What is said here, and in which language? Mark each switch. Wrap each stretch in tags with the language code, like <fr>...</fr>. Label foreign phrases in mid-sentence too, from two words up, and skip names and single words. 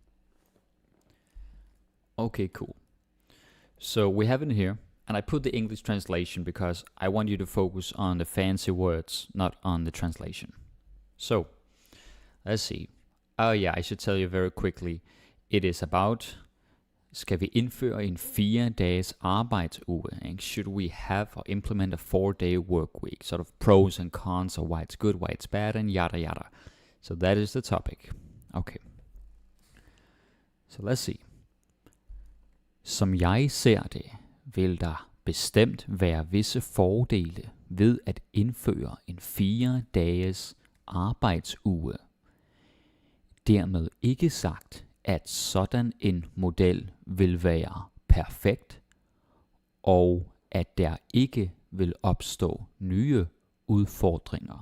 <en>Okay, cool. So we have it here, and I put the English translation because I want you to focus on the fancy words, not on the translation. So, let's see. Oh yeah, I should tell you very quickly. It is about,</en> <da>skal vi indføre en 4 dages arbejdsuge?</da> <en>Should we have or implement a 4-day work week? Sort of pros and cons, or why it's good, why it's bad, and yada yada. So that is the topic. Okay. So let's see.</en> <da>Som jeg ser det, vil der bestemt være visse fordele ved at indføre en 4 dages arbejdsuge. Dermed ikke sagt, at sådan en model vil være perfekt, og at der ikke vil opstå nye udfordringer.</da>